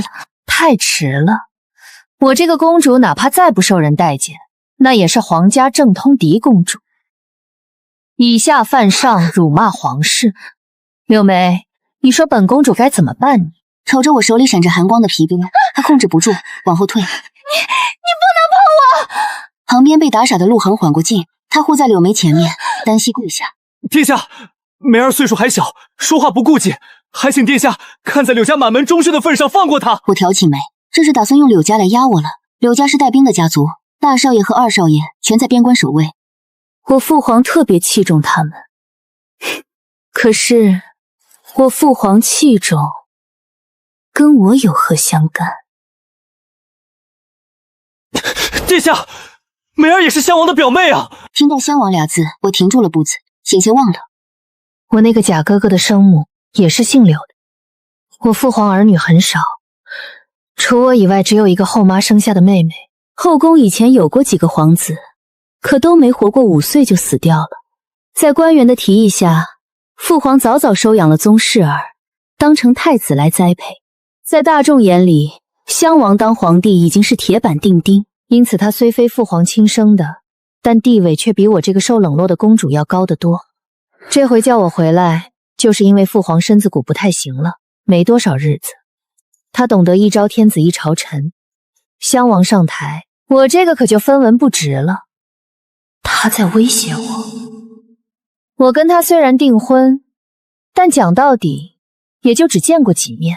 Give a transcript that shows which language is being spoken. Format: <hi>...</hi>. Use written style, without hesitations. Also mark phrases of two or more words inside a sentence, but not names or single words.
<zh>太遲了，我這個公主哪怕再不受人待見，那也是皇家正通嫡公主。以下犯上，辱罵皇室。柳眉，你說本公主該怎麼辦呢？瞅着我手裡閃着寒光的皮鞭，她控制不住往後退。你不能碰我！旁邊被打傻的陸航緩過勁，他護在柳眉前面，單膝跪下。殿下，梅兒歲數還小，說話不顧忌，還請殿下看在柳家滿門忠順的份上放過她。我挑起眉，這是打算用柳家來壓我了。柳家是帶兵的家族，大少爺和二少爺全在邊關守衛。我父皇特別器重他們，可是我父皇器重跟我有何相干？殿下，梅兒也是襄王的表妹啊！聽到襄王倆字，我停住了步子，險些忘了。我那個假哥哥的生母也是姓柳的。我父皇兒女很少，除我以外只有一個後媽生下的妹妹。後宮以前有過幾個皇子，可都沒活過5歲就死掉了。在官員的提議下，父皇早早收養了宗室兒，當成太子來栽培。在大眾眼裡，襄王當皇帝已經是鐵板釘釘，因此他雖非父皇親生的，但地位卻比我這個受冷落的公主要高得多。這回叫我回來，就是因為父皇身子骨不太行了，沒多少日子。他懂得一朝天子一朝臣，襄王上台，我這個可就分文不值了。他在威脅我。我跟他雖然訂婚，但講到底， 也就只見過幾面。</zh>